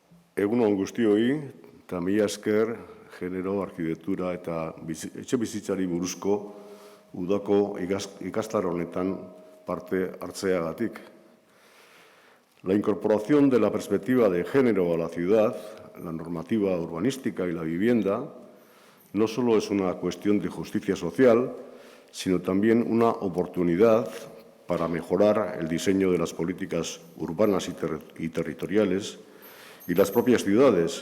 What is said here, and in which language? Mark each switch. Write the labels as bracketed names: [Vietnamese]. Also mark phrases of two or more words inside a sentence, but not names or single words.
[Basque] Egun on guztioi, eta mila esker genero, arkitektura eta etxebizitzari buruzko udako ikastaro honetan parte hartzeagatik. [Spanish] La incorporación de la perspectiva de género a la ciudad, la normativa urbanística y la vivienda, no solo es una cuestión de justicia social, sino también una oportunidad para mejorar el diseño de las políticas urbanas y territoriales y las propias ciudades.